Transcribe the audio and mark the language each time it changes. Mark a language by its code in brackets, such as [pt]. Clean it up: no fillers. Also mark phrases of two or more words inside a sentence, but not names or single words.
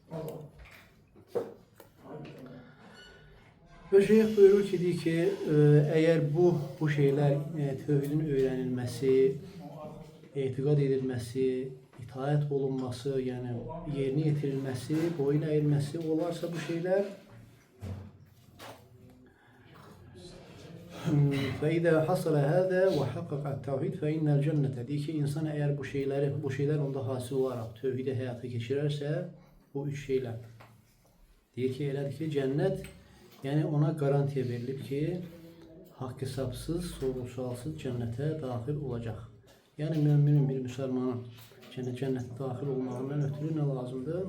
[az] Və şeyx buyurur ki, əgər bu şeylər tövhidin öyrənilməsi, etiqad edilməsi, itaat olunması, yəni yerinə yetirilməsi, boyun əyilməsi olarsa bu şeylər [ar] فَإِذَا حَصَلَ هَذَا وَحَقَّقَ التَّوْحِيدَ فَإِنَّ الْجَنَّةَ [az] deyir ki, insan əgər bu şeylər onda hasil olaraq tövhidi həyata keçirərsə, bu üç şeylər deyir ki, elədir ki, cənnət yəni ona garantiya verilib ki, haqq hesabsız, sorğu-sualsız cənnətə daxil olacaq. Yəni müminin bir müsəlmanın cənnətə daxil olmağından ötürü nə lazımdır?